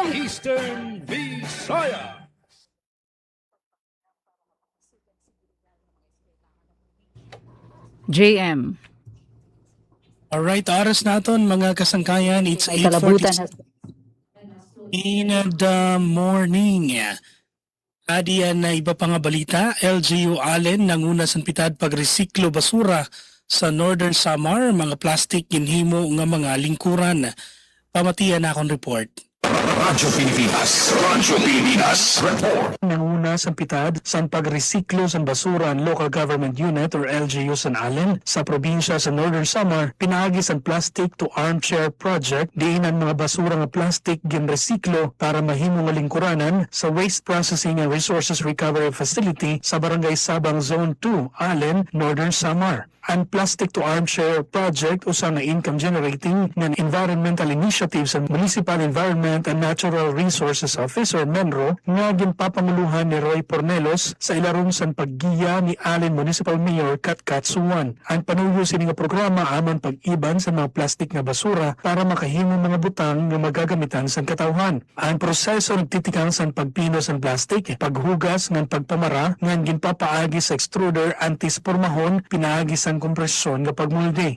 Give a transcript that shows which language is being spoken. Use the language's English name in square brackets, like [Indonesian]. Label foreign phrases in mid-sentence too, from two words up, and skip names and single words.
[Waray] Eastern Visayas. JM. Alright, oras naton mga kasangkayan. [English] It's [Waray] May kalabutan [English] 8:46 in the morning. [Waray] Adiyan na iba pa nga balita, LGU Allen nanguna sa pitad pagresiklo basura sa Northern Samar, mga plastic ginhimo nga mga lingkuran. Pamatiyan na akong report. Radyo Pilipinas, report. Nanguna sa pitad sa pagresiklo sa basura ang Local Government Unit or LGU San Allen sa probinsya sa Northern Samar, pinaagi sa Plastic to Armchair Project diin ang mga basura nga plastic ginresiklo para mahimo nga lingkuranan sa Waste Processing and Resources Recovery Facility sa Barangay Sabang Zone 2, Allen, Northern Samar. Ang Plastic to Armchair Project usa nga [English] income generating [Waray] ng [English] environmental initiatives [Waray] sa Municipal Environment and Natural Resources Office or MENRO nga ginpapamuluhan ni Roy Pornelos sa ilaron sa paggiya ni Allen Municipal Mayor Kat Katsuwan. Ang panuyo sini nga programa aman pag-iban sa mga plastic nga basura para makahimo mga butang nga magagamitan sa katawhan. Ang proseso nagtitikang sa pagpino sa plastic, paghugas ng pagpamara nga ginpapaagi sa extruder antis pormahon pinaagi sa kompresyon nga pagmulde.